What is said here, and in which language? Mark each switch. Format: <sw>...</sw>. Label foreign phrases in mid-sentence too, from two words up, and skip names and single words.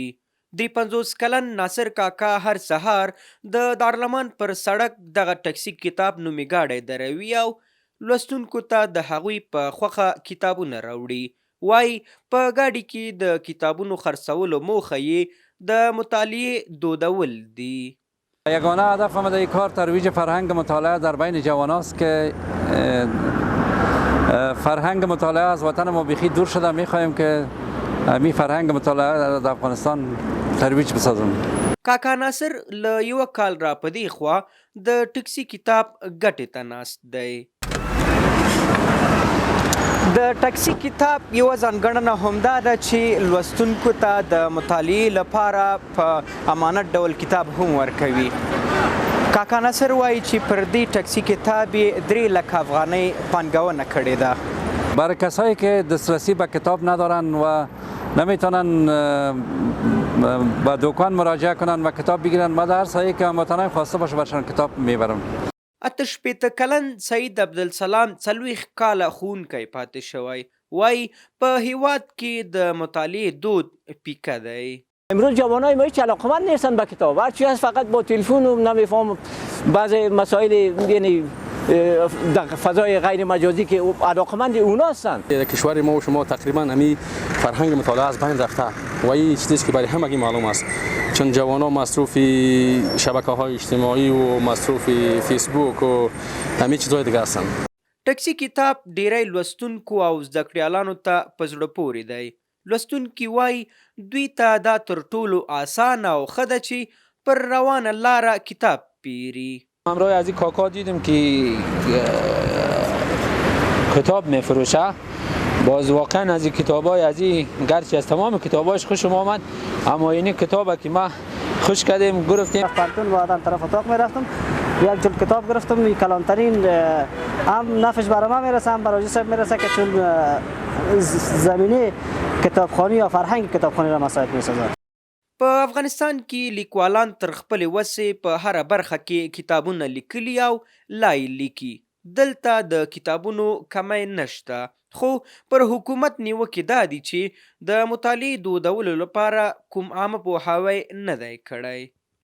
<ps>53 کلن ناصر کاکا هر سهار د دارالمان پر سړک دغه ټکسي کتاب نومي ګاډی دروي او لوستونکو ته د هغوی په خوښه کتابونه راوړي. وایي په ګاډي کې د کتابونو خرڅولو موخه یې د مطالعې دودول دي.</ps> <fa>یگانه هدفم در این کار ترویج فرهنگ مطالعه در بین جوان است که فرهنگ مطالعه از وطن ما بیخی دور شده. میخواهیم که می فرهنگ مطالعه در افغانستان ترویج بسازیم.</fa> <ps>کاکا ناصر له یوه کال را په دې خوا د ټکسي کتاب ګټې ته ناست دی. د ټکسي کتاب یوه ځانګړنه همدا ده چې لوستونکو ته د مطالعې لپاره په امانت ډول کتاب هم ورکوي. کاکا ناصر وایي چې پر دې ټکسي کتاب یې 3 لکه افغانۍ پانګونه کړې ده.</ps> <fa>برای کسایی که دسترسی به کتاب ندارن و نمیتونن به دکان مراجعه کنن و کتاب بگیرن، ما در هر سایه که هموطنان خواسته باشه برشان کتاب میبرم.</fa> <ps>88 کلن سعید عبدالسلام 40 کاله ښوونکی پاتې شوی. وایي په هیواد کې د مطالعې دود پیکه دی.</ps> <fa>امروز جوانای ما هیچ علاقمند نیستن به کتاب. هر چی هست فقط با تلفن و نمیفهم بعضی مسائل یعنی در فضای غیر مجازی که علاقمند اونا هستن. در کشور ما و شما تقریبا همین فرهنگ مطالعه از بین رفته و این چیزی که برای همگی معلوم است، چون جوانان مصروف شبکه‌های اجتماعی و مصروف فیسبوک و همین چیزهای دیگه هستن.</fa> <ps>ټکسي کتاب ډیری لوستونکو او زده کړیالانو ته په زړه پورې دی. لوستونکي وایي دوی ته دا تر ټولو آسانه او ښه ده چې پر روانه لاره کتاب پیري.</ps> <fa>همراه از این کاکا دیدم که کتاب میفروشه. باز واقعا از این کتابای از این گرچه از تمام کتابایش خوشم آمد، اما این کتابه که ما خوش کردیم گرفتیم. پرتون بعدم طرف اتاق میرفتم، یک جلد کتاب گرفتم. کلانترین هم نفش برای من میرسه هم برای صاحب میرسه که چون زمینه کتابخوانی یا فرهنگ کتابخوانی را مساعد میسازد.</fa> <ps>په افغانستان کې لیکوالان تر خپلې وسې په هره برخه کې کتابونه لیکلي او لا یې لیکي. دلته د کتابونو کمی نشته، خو پر حکومت نیوکې دا دي چې د مطالعې دودولو لپاره کوم عامه پوهاوی نه دی کړی.</ps>